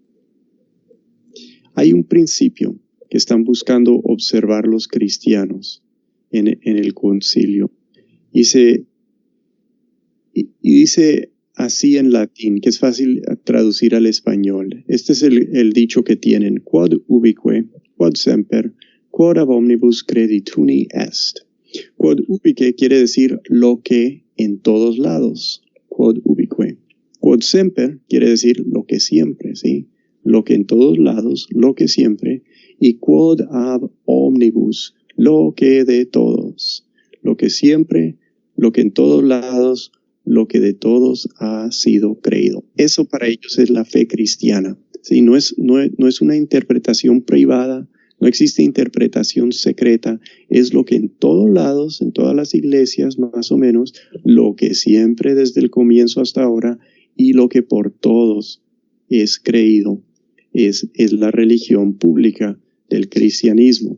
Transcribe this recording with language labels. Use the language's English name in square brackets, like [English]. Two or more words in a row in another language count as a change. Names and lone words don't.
[Spanish] Hay un principio que están buscando observar los cristianos en el concilio. Y dice así en latín, que es fácil traducir al español. Este es el dicho que tienen: [Latin] quod ubique, quod semper, quod ab omnibus credituni est. Quod ubique [Spanish] quiere decir lo que en todos lados. [Latin] Quod ubique. Quod semper [Spanish] quiere decir lo que siempre, ¿sí? Lo que en todos lados, lo que siempre. [Latin] Y quod ab omnibus, [Spanish] lo que de todos. Lo que siempre, lo que en todos lados, lo que de todos ha sido creído. Eso para ellos es la fe cristiana. ¿Sí? No es una interpretación privada, no existe interpretación secreta, es lo que en todos lados, en todas las iglesias más o menos, lo que siempre desde el comienzo hasta ahora y lo que por todos es creído, es la religión pública del cristianismo.